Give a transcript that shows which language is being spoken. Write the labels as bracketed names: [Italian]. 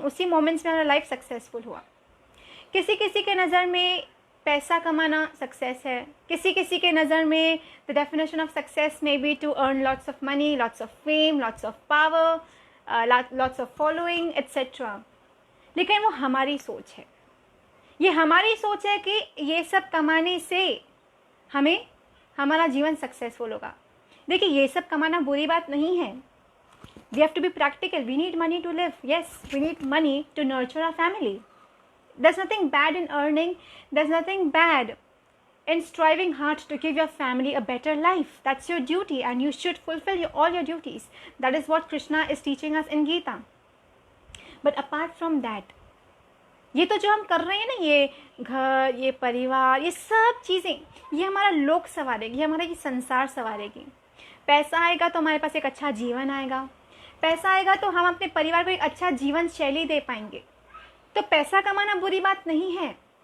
[Hindi] उसी मोमेंट्स में हमारा लाइफ सक्सेसफुल हुआ। किसी किसी के नज़र में पैसा कमाना सक्सेस है, किसी किसी के नज़र में [English] The definition of success may be to earn lots of money, lots of fame, lots of power, lots of following etcetera. [Hindi] लेकिन वो हमारी सोच है, ये हमारी सोच है कि ये सब कमाने से हमें हमारा जीवन सक्सेसफुल होगा। देखिए, ये सब कमाना बुरी बात नहीं है। [English] We have to be practical. We need money to live. Yes, we need money to nurture our family. There's nothing bad in earning. There's nothing bad in striving hard to give your family a better life. That's your duty and you should fulfill all your duties. That is what Krishna is teaching us in Gita. But apart from that, [Hindi] ये तो जो हम कर रहे हैं ना, ये घर, ये परिवार, ये सब चीज़ें, ये हमारा लोक संवारेगी, ये हमारा ये संसार संवारेगी। पैसा आएगा तो हमारे पास एक अच्छा जीवन आएगा, पैसा आएगा तो हम अपने परिवार को एक अच्छा जीवन शैली दे पाएंगे। तो पैसा कमाना बुरी बात नहीं है,